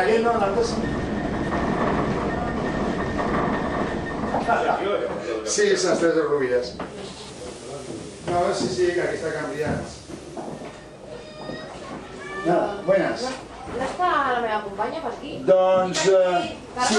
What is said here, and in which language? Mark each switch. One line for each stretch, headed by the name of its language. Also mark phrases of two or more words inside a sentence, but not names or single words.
Spanish: Che no, una cosa. Sí, esas tres rubias. No, sí, que aquí está cambiada. No, buenas.
Catalan: No està la meva companya per aquí? Doncs... sí.